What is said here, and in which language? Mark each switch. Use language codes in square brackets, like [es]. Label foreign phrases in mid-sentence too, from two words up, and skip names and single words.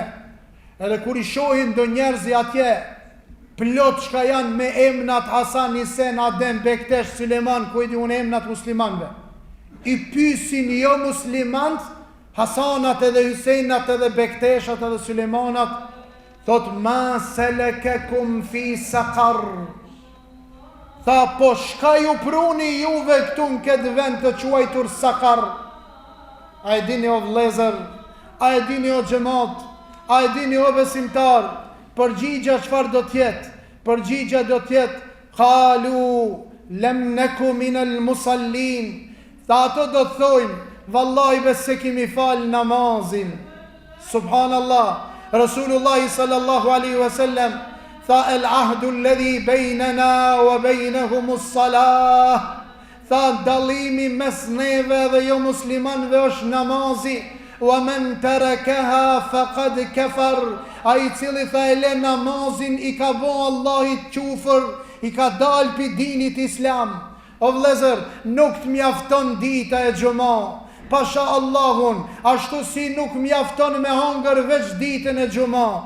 [sq] Edhe kur i shohin do njerëzi atje plot shka janë me emnat Hasan, Hisen, Adem, Bektesh, Suleman, ku e di unë emnat muslimanve. I pysin jo muslimant, Hasanat edhe Hisenat edhe Bekteshat edhe Sulemanat, thot [ar] ما سلككم في سقر. [sq] Tha po shka ju pruni juve këtu në këtë vend të quajtur Sakar. A e dini o vlezër, a e dini o xhamat, a e dini o besimtar, përgjigja çfarë do tjetë? Përgjigja do tjetë [ar] قالوا لم نك من المصلين. [sq] Tha ato do të thojnë vallahi bes se kemi fal namazin. Subhanallah. [ar] رسول الله صلى الله عليه وسلم tha العهد الذي بيننا وبينهم الصلاة. [sq] Tha dallimi mes neve dhe jo muslimanëve është namazi. [ar] ومن تركها فقد كفر. [sq] Ai cili tha e le namazin i ka bo Allahit qufër, i ka dal pi dinit islam. O vlezër, nuk të mjafton dita e gjuma, pasha Allahun, ashtu si nuk mjafton me hangër veç ditën e gjuma.